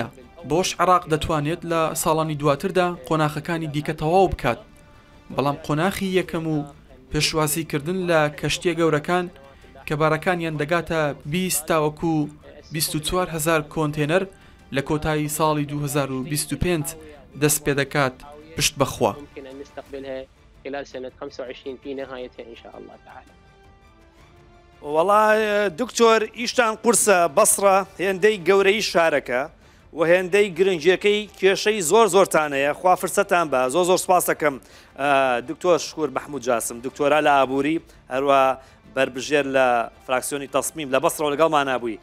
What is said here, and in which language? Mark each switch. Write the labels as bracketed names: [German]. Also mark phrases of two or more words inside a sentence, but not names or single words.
[Central Kurdish] بۆش عێراق دەتوانێت لە ساڵانی دواتردا قۆناخەکانی دیکە تەواو بکات. بەڵام قۆناخی یەکەم و پێشوازیکردن لە کەشتیە گەورەکان کە بارەکانیان دەگاتە 20 تاوەکو 24,000 کۆنتێنەر لە کۆتایی ساڵی 2025 دەست پێ دەکات پشت بەخوا. [Arabic] خلال سنة 25 في نهايتها إن شاء الله تعالى. [Central Kurdish] والله دکتۆر ئیشتان قورسە بەسڕە هێندەی گەورەی شارەکە و هێندەی گرنگیەکەی کێشەی زۆرتانەیە. خوا فرسەتان بە زۆر سپاس دەکەم دکتۆر شکور محمود جاسم، دکتۆرا لە ئابووری، هەروە بربژێر لە فراکسیۆنی تەسمیم لە بەسڕەوە لەگەڵمان نبووی.